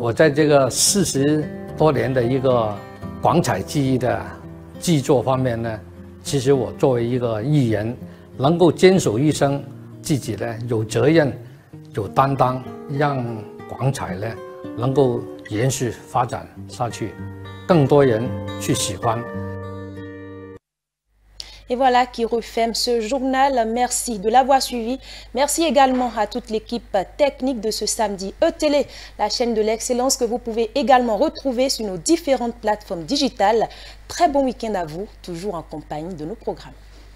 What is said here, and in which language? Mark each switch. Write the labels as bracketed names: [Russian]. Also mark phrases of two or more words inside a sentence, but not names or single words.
[Chinese] 我在这个40多年的一个广彩技艺的技作方面呢，其实我作为一个艺人，能够坚守一生，自己呢有责任、有担当，让广彩呢能够延续发展下去，更多人去喜欢。 [French] Et voilà qui referme ce journal. Merci de l'avoir suivi. Merci également à toute l'équipe technique de ce samedi E-Télé, la chaîne de l'excellence que vous pouvez également retrouver sur nos différentes plateformes digitales. Très bon week-end à vous, toujours en compagnie de nos programmes.